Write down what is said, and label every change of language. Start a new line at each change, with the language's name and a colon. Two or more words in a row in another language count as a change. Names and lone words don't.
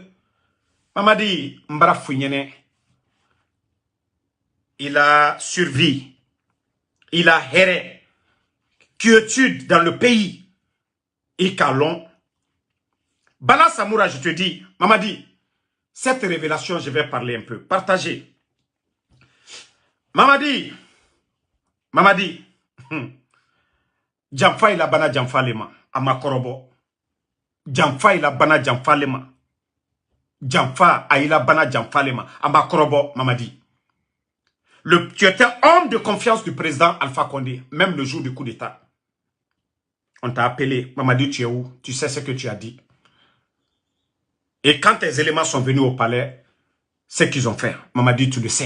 French: Mamadi Mbara Founyene, il a survécu, il a erré, quiétude dans le pays. Et Kalon, Bala Samoura, je te dis, Mamadi, cette révélation, je vais parler un peu, partager.
Mandingo: Mamadi, Jamfa ila bana Jamfa lema, amakorobo. Jamfa ila bana Jamfa lema. Jamfa aila bana Jamfa lema, amakorobo, Mamadi.
French: Tu étais homme de confiance du président Alpha Condé, même le jour du coup d'État. On t'a appelé, Mamadi, tu es où? Tu sais ce que tu as dit. Et quand tes éléments sont venus au palais, ce qu'ils ont fait, Mamadi, tu le sais.